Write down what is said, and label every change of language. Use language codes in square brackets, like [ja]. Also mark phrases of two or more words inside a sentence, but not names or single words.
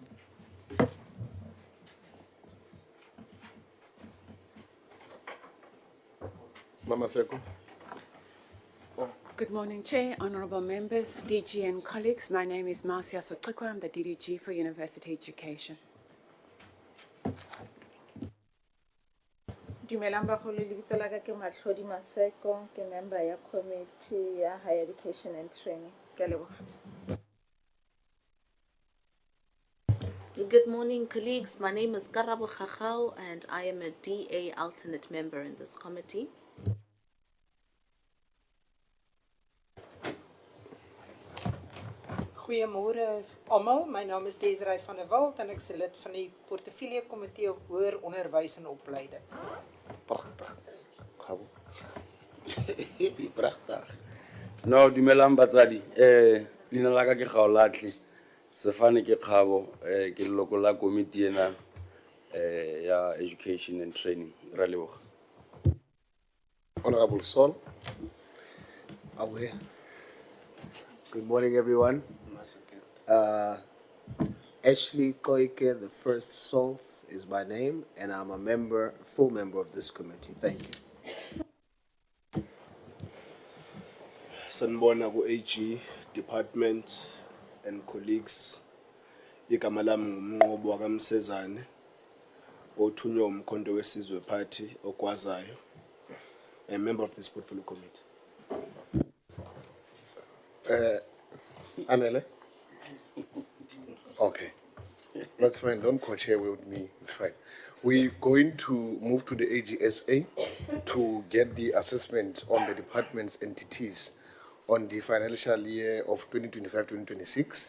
[en] Mama Seko. Good morning, Chair, honorable members, DG and colleagues. My name is Marcia Sotikwa. I'm the DDG for University Education. [tn] Dumelang bagolo, lebitso la ka ke Matlhodi Maseko, ke member ya committee ya [en] higher education and training. [tn] Ke a leboga. [en] Good morning, colleagues. My name is Karabo Khachau, and I am a DA alternate member in this committee. [af] Goeiemôre almal. My naam is Desiree van der Walt en ek is lid van die portefeulje komitee op hoër onderwys en opleiding. Prachtig. Gabo. [tn] Prachtig. No, dumelang batsadi. Leina la ka ke Gaolatli. Sefane ke Kgabo, ke leloko la komiti ena ya [en] education and training. [tn] Ra leboga. [en] Honorable Sol. Aware. Good morning, everyone. Ashley Koike, the first Salt is my name, and I'm a member, full member of this committee. Thank you. [zu] Sanibona ku [en] AG department and colleagues. [zu] Igama lami ngumnqobo wakamsezane othunywa umkhonto wesizwe party okwazayo. [en] A member of this portfolio committee. Anele? Okay. That's fine. Don't co-chair with me. It's fine. We're going to move to the AGSA to get the assessment on the department's entities on the financial year of 2025-2026.